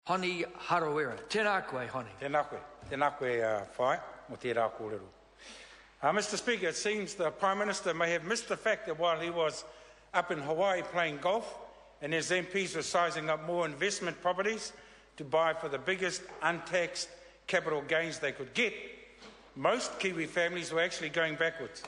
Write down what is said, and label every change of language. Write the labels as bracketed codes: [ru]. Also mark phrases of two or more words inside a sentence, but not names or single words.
[mi] Honi Harawira. Tēnā koe, Honi. Tēnā koe, whai, mo tērā kōrero. [en] Mr. Speaker, it seems the Prime Minister may have missed the fact that while he was up in Hawaii playing golf and his MPs were sizing up more investment properties to buy for the biggest untaxed capital gains they could get, most Kiwi families were actually going backwards.